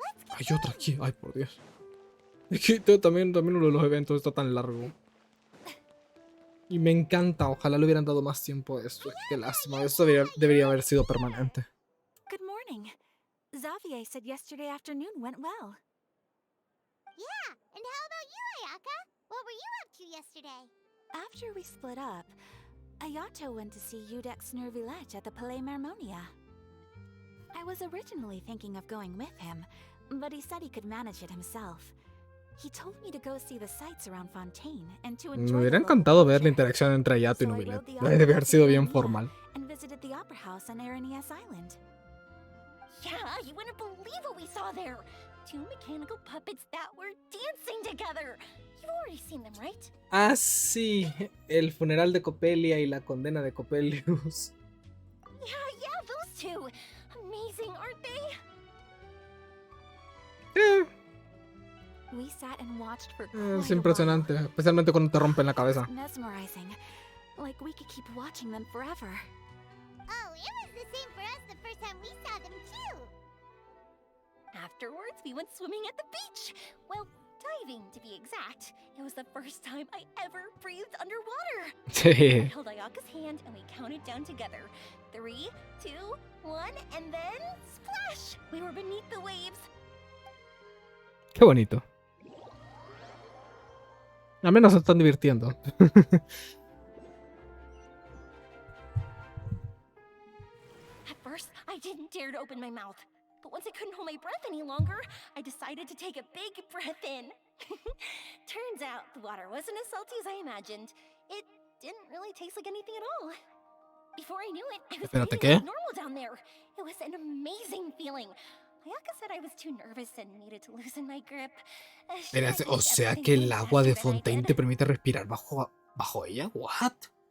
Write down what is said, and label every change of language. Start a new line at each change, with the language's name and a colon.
Spanish: Hay otra aquí. Ay, por Dios. Es que también uno de los eventos está tan largo. Y me encanta. Ojalá le hubieran dado más tiempo a esto. Qué lástima. Esto debería haber sido permanente.
English: Good morning. Xavier said yesterday afternoon went well. Yeah, and how about you, Ayaka? What were you up to yesterday? After we split up, Ayato went to see Udex Nervilech at the Palais Marmonia. I was originally thinking of going with him, but he said he could manage it himself. He told me to go see the sights around Fontaine and to enjoy.
Spanish: Me hubiera encantado ver la interacción entre Ayato y Nubilet. Debe haber sido bien formal.
English: And visited the opera house on Aranias Island. Yeah, you wouldn't believe what we saw there. 2 mechanical puppets that were dancing together. You've already seen them, right?
Spanish: Ah, sí. El funeral de Coppelia y la condena de Coppelius.
English: Yeah, those two. Amazing, aren't they? We sat and watched for
Spanish: Es impresionante, especialmente cuando te rompen la cabeza.
English: Mesmerizing. Like we could keep watching them forever. Oh, it was the same for us the first time we saw them too. Afterwards, we went swimming at the beach. Well, diving to be exact. It was the first time I ever breathed underwater. I held Ayaka's hand and we counted down together. 3, 2, 1, and then splash! We were beneath the waves.
Spanish: Qué bonito. Al menos se están divirtiendo.
English: At first, I didn't dare to open my mouth. But once I couldn't hold my breath any longer, I decided to take a big breath in. Turns out the water wasn't as salty as I imagined. It didn't really taste like anything at all. Before I knew it, I was breathing like normal down there. It was an amazing feeling. Ayaka said I was too nervous and needed to loosen my grip.
Spanish: Espérate, o sea que el agua de Fontaine te permite respirar bajo ella.
English: What?